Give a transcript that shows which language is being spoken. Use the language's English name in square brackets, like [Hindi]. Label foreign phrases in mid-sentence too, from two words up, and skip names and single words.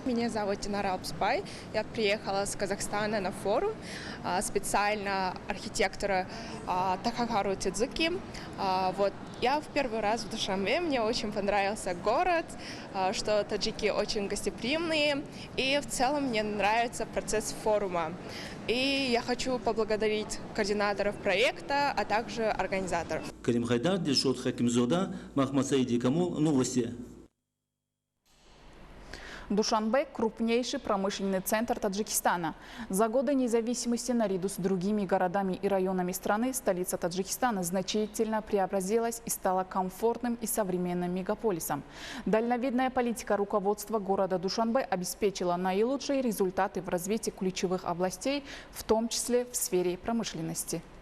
[Russian] Меня зовут Динара Алпспай. Я приехала с Казахстана на форум, специально архитектора Тахахару Тидзуки. Я в первый раз в Душанбе, мне очень понравился город, что таджики очень гостеприимные, и в целом мне нравится процесс форума. И я хочу поблагодарить координаторов проекта, а также организаторов. Карим Хайдар, Дильшот Хакимзода, Махмад Саиди Камол, новости. Душанбе – крупнейший промышленный центр Таджикистана. За годы независимости наряду с другими городами и районами страны столица Таджикистана значительно преобразилась и стала комфортным и современным мегаполисом. Дальновидная политика руководства города Душанбе обеспечила наилучшие результаты в развитии ключевых областей, в том числе в сфере промышленности.